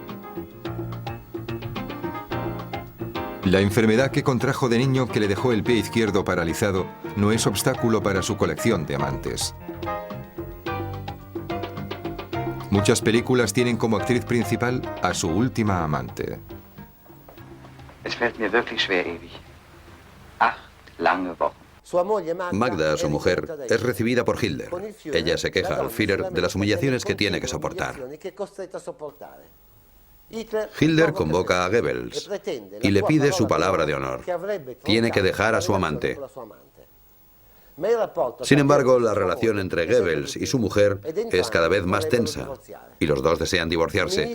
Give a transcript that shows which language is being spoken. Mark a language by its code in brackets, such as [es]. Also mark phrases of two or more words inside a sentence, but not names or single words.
[es] La enfermedad que contrajo de niño que le dejó el pie izquierdo paralizado no es obstáculo para su colección de amantes. Muchas películas tienen como actriz principal a su última amante. [de] Es fällt mir wirklich schwer, ewig. 8 lange Wochen. [es] Magda, su mujer, es recibida por Hitler. Ella se queja al Führer de las humillaciones que tiene que soportar. Hitler convoca a Goebbels y le pide su palabra de honor. Tiene que dejar a su amante. Sin embargo, la relación entre Goebbels y su mujer es cada vez más tensa y los dos desean divorciarse.